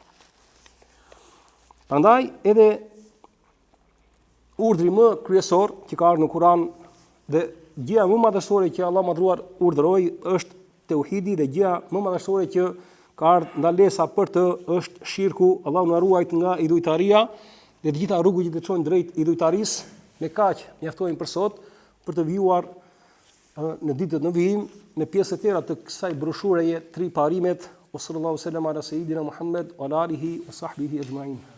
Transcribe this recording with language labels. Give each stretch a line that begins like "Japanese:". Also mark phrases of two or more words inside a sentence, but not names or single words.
Albanian: Prandaj edhe urdhri më kryesor që ka ardhur në Kur'an dhe gjëja më madhështore që Allah madhruar urdhëroi është tauhidi, dhe gjëja më madhështore që ka ardhur ndalesa për të është shirku. Allahu na ruajt nga idhujtaria dhe të gjitha rrugët që të çojnë drejt idhujtarisë. Me kaq mjaftojnë për sot për të vijuar në ditët në vijim me pjesë të tjera të kësaj broshureje 3 parimet.
Arabic: صلى الله عليه وسلم على سيدنا محمد وآله وصحبه أجمعين.